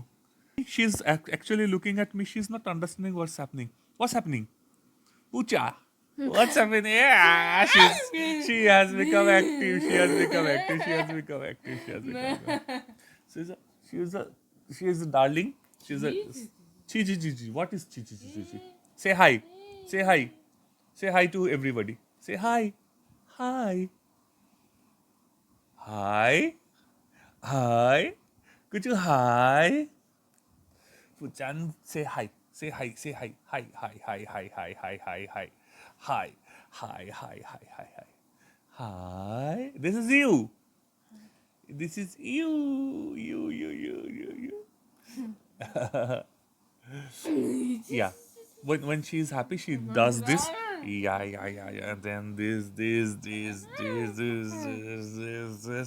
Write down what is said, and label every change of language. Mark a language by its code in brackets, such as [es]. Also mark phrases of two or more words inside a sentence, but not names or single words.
[en] She's actually looking at me. She's not understanding what's happening. What's happening? Pucha. What's happening? Yeah, she has become active. She has become active. She has become active. She has become active. She's a, she's a, she is a darling. She's a chi chi chi chi. What is chi chi chi chi chi? Say hi. Say hi. Say hi to everybody. Say hi. Hi. Hi. Hi. Could you hi? Puchan, say hi. Say hi. Say hi. Hi. Hi. Hi. Hi. Hi. Hi. Hi. Hi. Hi. Hi. Hi. Hi. Hi. Hi. Hi. This is you. This is you. You. Yeah. When she's happy, she does this. Yeah. And then this.